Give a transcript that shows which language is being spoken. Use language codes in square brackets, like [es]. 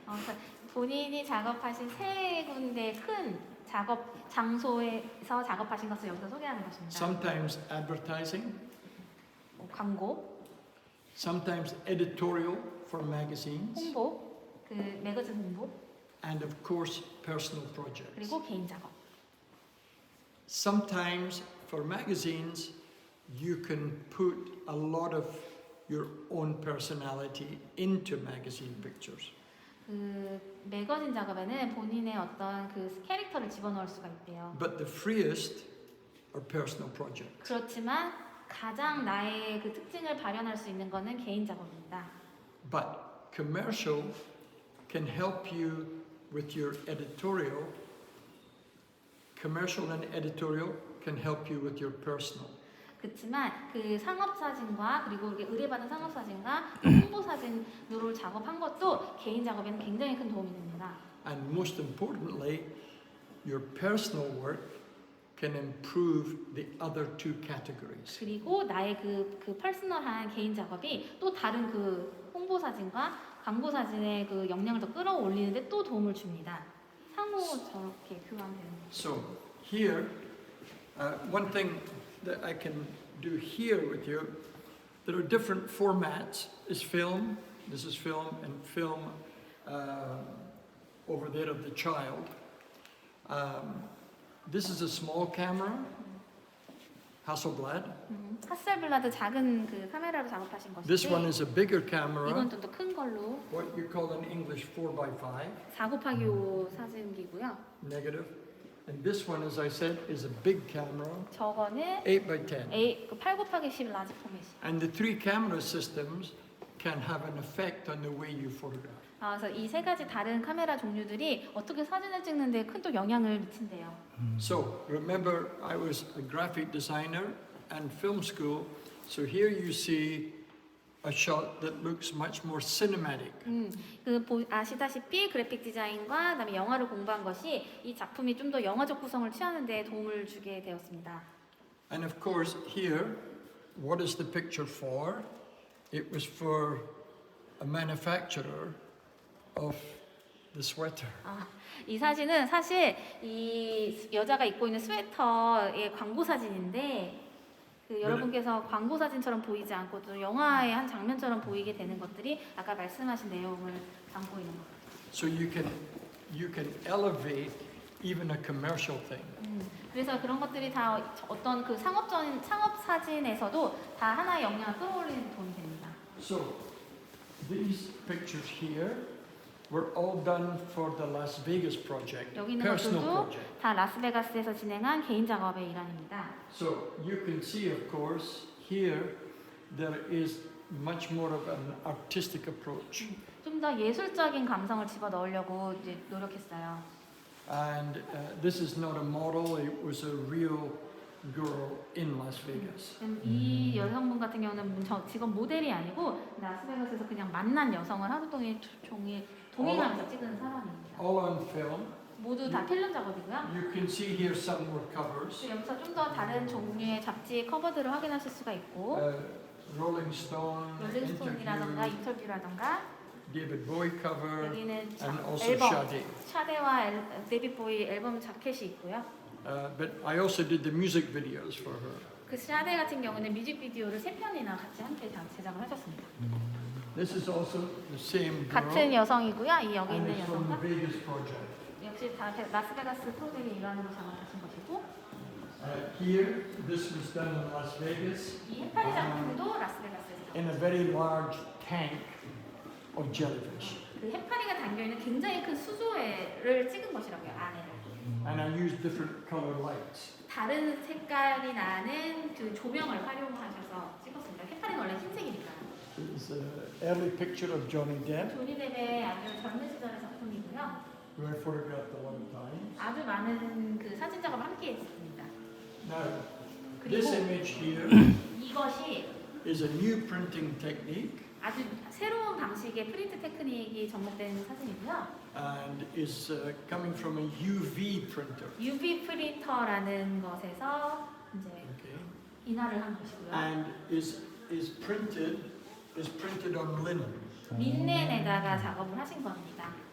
[ko] 그러니까 본인이 작업하신 세 군데 큰 작업 장소에서 작업하신 것을 여기서 소개하는 것입니다. [en] Sometimes advertising, [ko] 광고, [en] sometimes editorial for magazines, [ko] 홍보, 그 매거진 홍보, [en] and of course personal projects. [ko] 그리고 개인 작업. [en] Sometimes for magazines you can put a lot of your own personality into magazine pictures. [ko] 그 매거진 작업에는 본인의 어떤 그 캐릭터를 집어넣을 수가 있대요. [en] But the freest are personal projects. [ko] 그렇지만 가장 나의 그 특징을 발현할 수 있는 거는 개인 작업입니다. [en] But commercial can help you with your editorial. Commercial and editorial can help you with your personal. [ko] 그렇지만 그 상업 사진과 그리고 이렇게 의뢰받은 상업 사진과 홍보 사진으로 작업한 것도 개인 작업에는 굉장히 큰 도움이 됩니다. [en] And most importantly, your personal work can improve the other 2 categories. [ko] 그리고 나의 그 퍼스널한 개인 작업이 또 다른 그 홍보 사진과 광고 사진의 그 역량을 더 끌어올리는데 또 도움을 줍니다. 상호 저렇게 교환되는 거죠. [en] So here, one thing that I can do here with you, there are different formats. Is film, this is film, and film over there of the child. This is a small camera, Hasselblad. [ko] 하셀블라드 작은 그 카메라로 작업하신 [en] This one [ko] 것인데 [en] is a bigger camera, [ko] 이건 좀 더 큰 걸로 [en] what you call in English 4x5, [ko] 4곱하기5 사진기고요. [en] negative. And this one, as I said, is a big camera, [ko] 저거는 [en] 8x10. [ko] 8곱하기10 라지 포맷이. [en] And the 3 camera systems can have an effect on the way you photograph. [ko] 그래서 이 세 가지 다른 카메라 종류들이 어떻게 사진을 찍는데 큰 또 영향을 미친대요. [en] So remember, I was a graphic designer and film school. So here you see a shot that looks much more cinematic. [ko] 아시다시피 그래픽 디자인과 그다음에 영화를 공부한 것이 이 작품이 좀 더 영화적 구성을 취하는 데 도움을 주게 되었습니다. [en] And of course, here, what is the picture for? It was for a manufacturer of the sweater. [ko] 이 사진은 사실 이 여자가 입고 있는 스웨터의 광고 사진인데 여러분께서 광고 사진처럼 보이지 않고 또 영화의 한 장면처럼 보이게 되는 것들이 아까 말씀하신 내용을 담고 있는 거예요. [en] So you can elevate even a commercial thing. [ko] 그래서 그런 것들이 다 어떤 그 상업 사진에서도 다 하나의 영향을 끌어올리는 데 도움이 됩니다. [en] So these pictures here were all done for the Las Vegas project, [ko] 여기 있는 [en] personal [ko] 것들도 [en] project. [ko] 다 라스베가스에서 진행한 개인 작업의 일환입니다. [en] So you can see, of course, here there is much more of an artistic approach. [ko] 좀 더 예술적인 감성을 집어넣으려고 이제 노력했어요. [en] And this is not a model, it was a real girl in Las Vegas. [ko] 이 여성분 같은 경우는 직업 모델이 아니고 라스베가스에서 그냥 만난 여성을 하루 종일 동행하면서 찍은 사람입니다. [en] All on film. [ko] 모두 다 필름 작업이고요. [en] You can see here some more covers. [ko] 여기서 좀 더 다른 종류의 잡지 커버들을 확인하실 수가 있고 [en] Rolling Stone, [ko] 롤링스톤이라던가 [en] interview, [ko] 인터뷰라던가 [en] David Bowie cover, [ko] 여기는 [en] and also [ko] 앨범 [en] Sade. [ko] 샤데와 데이빗 보이 앨범 자켓이 있고요. [en] But I also did the music videos for her. [ko] 그 샤데 같은 경우는 뮤직비디오를 3편이나 같이 함께 제작을 하셨습니다. [en] This is also the same girl, [ko] 같은 여성이고요. 이 여기 [en] and [ko] 있는 [en] it's from the [ko] 여성과 [en] Vegas project. [ko] 역시 다 라스베가스 프로그램의 일환으로 작업하신 것이고 [en] Here, this was done in Las Vegas [ko] 이 해파리 작품도 라스베가스에서 [en] in a very large tank of jellyfish. [ko] 그 해파리가 담겨있는 굉장히 큰 수조를 찍은 것이라고요. 안에를. [en] And I used different color lights. [ko] 다른 색깔이 나는 그 조명을 활용하셔서 찍었습니다. 해파리는 원래 흰색이니까. [en] It's an early picture of Johnny Depp, [ko] 조니 뎁의 아주 젊은 시절의 작품이고요. [en] who I photographed a lot of times. [ko] 아주 많은 그 사진 작업을 함께 했습니다. [en] Now, this [ko] 그리고 [en] image here [ko] 이것이 [en] is a new printing technique [ko] 아주 새로운 방식의 프린트 테크닉이 접목된 사진이고요. [en] and is coming from a UV printer. [ko] UV 프린터라는 것에서 이제 [en] Okay. [ko] 인화를 한 것이고요. [en] And is printed on linen. [ko] 린넨에다가 작업을 하신 겁니다.